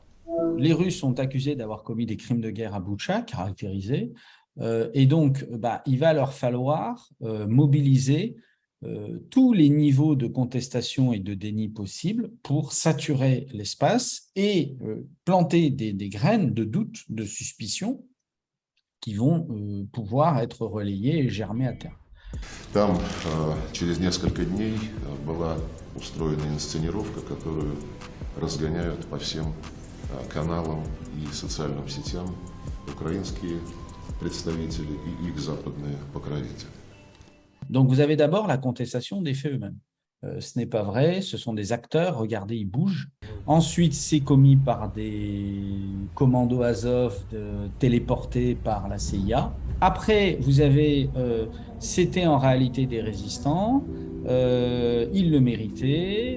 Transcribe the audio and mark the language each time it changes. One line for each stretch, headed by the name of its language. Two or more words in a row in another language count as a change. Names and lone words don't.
French: Les Russes sont accusés d'avoir commis des crimes de guerre à Boutcha, caractérisés, et donc il va leur falloir mobiliser tous les niveaux de contestation et de déni possibles pour saturer l'espace et planter des graines de doute, de suspicion qui vont pouvoir être relayées et germer à terme.
Russian: Там через несколько дней была устроена инсценировка, которую разгоняют по всем каналам и социальным сетям украинские представители и их западные покровители.
French: Donc vous avez d'abord la contestation des faits eux-mêmes. Ce n'est pas vrai, ce sont des acteurs, regardez, ils bougent. Ensuite, c'est commis par des commandos Azov téléportés par la CIA. Après, vous avez, c'était en réalité des résistants, ils le méritaient.